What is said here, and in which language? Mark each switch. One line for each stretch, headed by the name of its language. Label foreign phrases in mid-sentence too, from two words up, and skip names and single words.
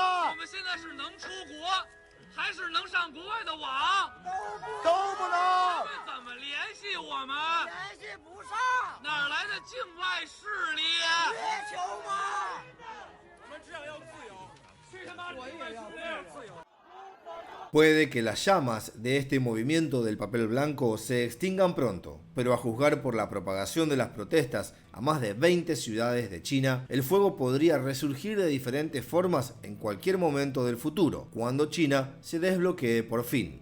Chinese: 我们现在是能出国，还是能上国外的网？都不能。他们怎么联系我们？联系不上。哪来的境外势力？月球吗？我们只想要自由。去他妈的境外势力！自由。
Spanish: Puede que las llamas de este movimiento del papel blanco se extingan pronto, pero a juzgar por la propagación de las protestas a más de 20 ciudades de China, el fuego podría resurgir de diferentes formas en cualquier momento del futuro, cuando China se desbloquee por fin.